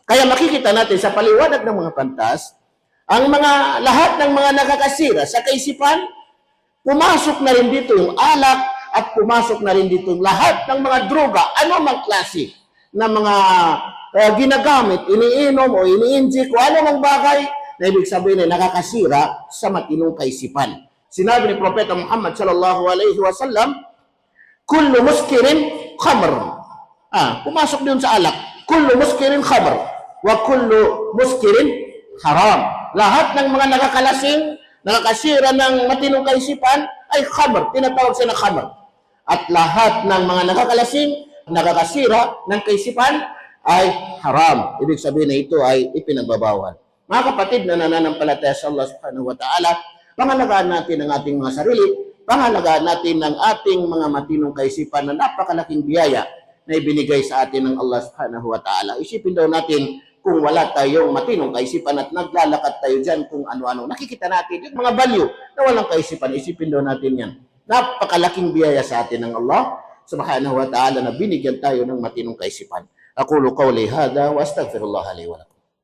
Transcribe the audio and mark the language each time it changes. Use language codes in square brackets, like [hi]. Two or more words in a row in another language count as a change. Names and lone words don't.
[tl] Kaya makikita natin sa paliwanag ng mga pantas, ang mga lahat ng mga nakakasira sa kaisipan, pumasok na rin dito yung alak at pumasok na rin dito yung lahat ng mga droga, ano mang klase na mga ginagamit, iniinom o ini-inject o ano mang bagay na ibig sabihin ay nakakasira sa matinong kaisipan. Sinabi ni Propeta Muhammad [ar] صلى الله عليه وسلم, كل مسكر خمر. [tl] Pumasok din sa alak. [ar] كل مسكر خمر وكل مسكر حرام. [tl] Lahat ng mga nakakalasing, nakakasira ng matinong kaisipan ay khamr. Tinatawag siya na khamr. At lahat ng mga nakakalasing, nakakasira ng kaisipan ay haram. Ibig sabihin na ito ay ipinagbabawal. Mga kapatid na nananampalataya sa Allah [ar] سبحانه وتعالى, [tl] pangalagaan natin ang ating mga sarili, pangalagaan natin ang ating mga matinong kaisipan na napakalaking biyaya na ibinigay sa atin ng Allah [ar] سبحانه وتعالى. [tl] Isipin daw natin kung wala tayong matinong kaisipan at naglalakad tayo dyan kung ano-ano. Nakikita natin yung mga value na walang kaisipan. Isipin daw natin yan. Napakalaking biyaya sa atin ng Allah [ar] سبحانه وتعالى [tl] na binigyan tayo ng matinong kaisipan. [ar] أقول قولي هذا وأستغفر الله لي ولكم.